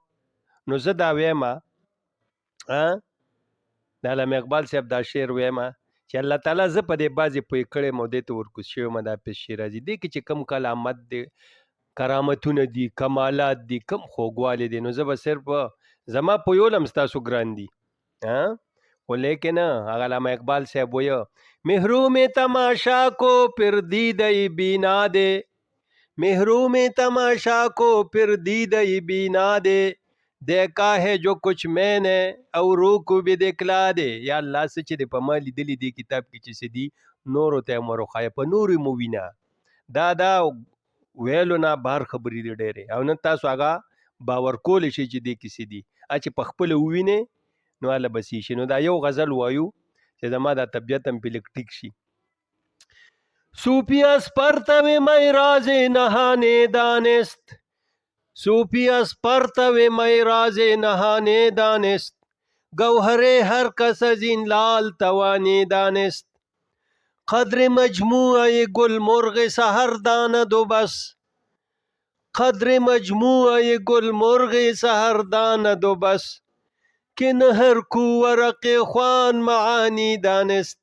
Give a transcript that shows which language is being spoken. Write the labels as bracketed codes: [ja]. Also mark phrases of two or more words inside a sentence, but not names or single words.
[ps] نو زه دا ویمه د علامه اقبال صاحب دا شعر ویمه چې الله تعالی زه په دې بعضې پوه کړی م او دې ته ورکوز شوی م د حافظ شیرازي، دې کې چې کم کلامت دی کرامتونه دي کمالات دي کم خوږوالی دی نو زه به صرف زما پویول هم ستاسو ګران دي خو لیکن علامہ اقبال صاحب وایه [ur] محروم تماشا کو پھر دیدئی بینا دے، محروم تماشا کو پھر دیدئی بینا دے، دیکھا ہے جو کچھ میں نے او روح کو بھی دکھلا دے. [ar] یا الله [ps] څه چې د په ما لیدلي دې کتاب کې چې څه دي نورو ته مو روښایه په نورو مو وینه. دا ویلو نه بهر خبرې دي ډېرې، او نن تاسو هغه باور کولی شئ چې دې کې څه دي. چې په خپله ووینئ نو هله به څه شي. نو دا یو غزل وایو چې زما دا طبیعت هم پې لږ ټیک شي. [fa] صوفی از پرتو می راز نهانه دانست، صوفی از پرتو می راز نهانه دانست، گوهر هر کس از این لال توانی دانست. قدر مجموعه گل مرغ سحر داند و بس، قدر مجموعه گل مرغ سحر داند و بس، که نه هر کو ورق خوان معانی دانست.